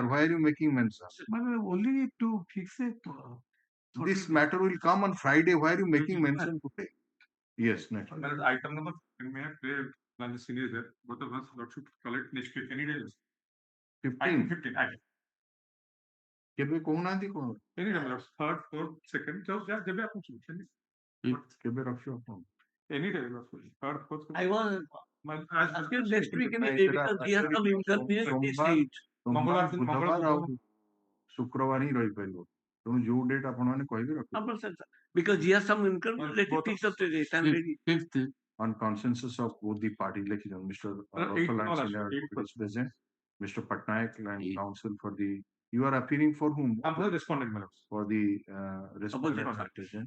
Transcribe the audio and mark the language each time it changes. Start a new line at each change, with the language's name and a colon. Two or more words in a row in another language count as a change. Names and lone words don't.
English: Why are you making mention? Only to fix it. This matter will come on Friday. Why are you making mention today? Yes, next. Item number, may I pray when the senior is there, both of us, Lord should collect next week, any day. 15. 15, item.
Odia: କେବେ କହୁନାହାନ୍ତି କଣ?
English: Any day, Lord, third, fourth, second, so yeah,
Odia: ଯେବେ ଆପଣ choose, କେବେ ରଖିବ ଆପଣ?
English: any day, Lord, third, fourth. I was asking next week any day because he has some inconvenience.
Odia: ସୋମବାର, ବୁଧବାର ଆଉ ଶୁକ୍ରବାର ହିଁ ରହିପାରିବ। ତେଣୁ ଯୋଉ ଡେଟ୍ ଆପଣ ମାନେ କହିବେ ରଖିବେ।
English: Because he has some inconvenience, let it fix up the date. I'm ready. On consensus of both the parties, like Mr. Russell and Senior is present, Mr. Patnaik and counsel for the. You are appearing for whom? I'm the respondent, madam. For the respondent. Opposite.